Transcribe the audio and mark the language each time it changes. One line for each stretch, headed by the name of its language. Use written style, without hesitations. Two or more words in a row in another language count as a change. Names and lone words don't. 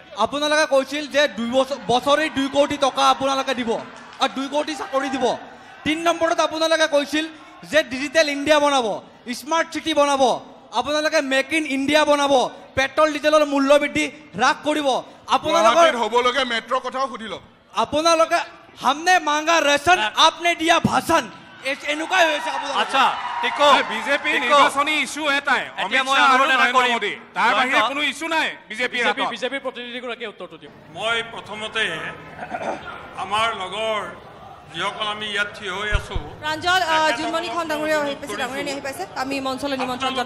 Assamese: আপোনালোকে কৈছিল যে 2 বছৰে 2 কোটি টকা আপোনালোকে দিব আৰু 2 কোটি চাকৰি দিব 3 নম্বৰত আপোনালোকে কৈছিল যে ডিজিটেল ইণ্ডিয়া বনাব
English: smart city
Assamese: বনাব আপোনালোকে মেক ইন ইণ্ডিয়া বনাব পেট্ৰল ডিজেলৰ মূল্য বৃদ্ধি হ্ৰাস কৰিব আপোনালোকৰ হ'বলগীয়া মেট্ৰ' কথাও সুধিল
Hindi: আপোনালোকে हमने मांगा रेशन आपने दिया भाषण
Assamese: এনেকুৱাই হৈছে আচ্ছা টিকো বিজেপি নিৰ্বাচনী ইস্যু এটাই অমিত শাহ আৰু নৰেন্দ্ৰ মোদী তাৰ বাহিৰে কোনো ইস্যু নাই বিজেপিৰ প্ৰতিনিধিগৰাকীয়ে উত্তৰটো দিব মই প্ৰথমতে আমাৰ লগৰ যিসকল আমি ইয়াত থিয় হৈ আছো প্ৰাঞ্জল জুনমণি খন ডাঙৰীয়া আহি পাইছে আমি মঞ্চলৈ নিমন্ত্ৰণ জনাম